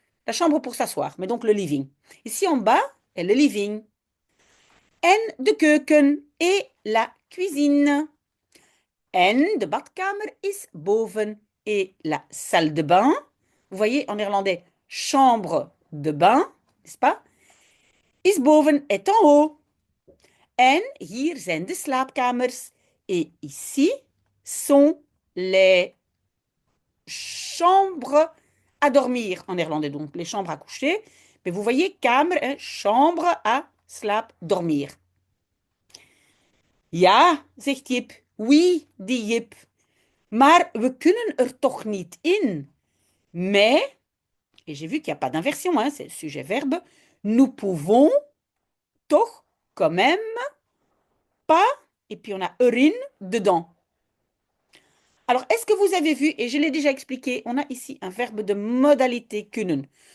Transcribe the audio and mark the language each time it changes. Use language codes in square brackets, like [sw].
[fr] La chambre pour s'asseoir, mais donc le living. Ici en bas est le living. [nl] En de keuken [fr] et la cuisine. [nl] En de badkamer is boven [fr] et la salle de bain. Vous voyez, en néerlandais, chambre de bain, n'est-ce pas? [nl] Is boven [fr] est en haut. [nl] En hier zijn de slaapkamers. [fr] Et ici sont les chambres à dormir en néerlandais, donc les chambres à coucher. Mais vous voyez, kamer, hein, chambre à slaap, dormir. [nl] Ja, zegt Jip. [fr] Oui, dit Jip. [nl] Maar we kunnen er toch niet in. [fr] Mais, et j'ai vu qu'il n'y a pas d'inversion, hein, c'est sujet-verbe, nous pouvons toch, quand même, pas, et puis on a erin dedans. Alors, est-ce que vous avez vu, et je l'ai déjà expliqué, on a ici un verbe de modalité kunnen.